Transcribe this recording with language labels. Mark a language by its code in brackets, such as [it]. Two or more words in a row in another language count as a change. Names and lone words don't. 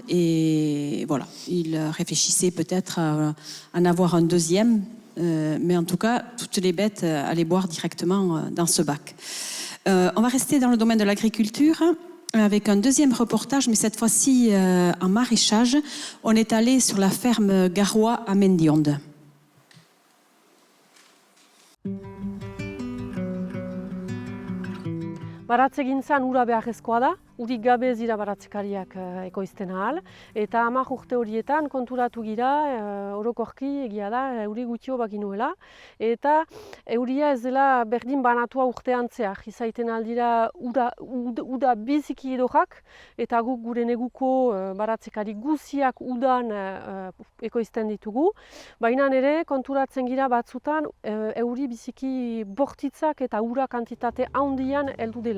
[fr] Et voilà, il réfléchissait peut-être à en avoir un deuxième. Mais en tout cas, toutes les bêtes allaient boire directement dans ce bac. On va rester dans le domaine de l'agriculture avec un deuxième reportage, mais cette fois-ci en maraîchage. On est allé sur la ferme Garrois à Mendionde. [eu] Baratzegintzan ura beharrezkoa da, urik gabe ez dira baratzekariak ekoizten ahal, eta 10 urte horietan konturatu gira, orokorki egia da, euri gutxio bakinuela, eta euria ez dela berdin banatua urtean zehar, izaiten aldira uda biziki edorrak, eta guk gure neguko baratzekari guziak udan ekoizten ditugu, baina ere konturatzen gira batzutan euri biziki bortitzak eta ura kantitate handian heldu dela.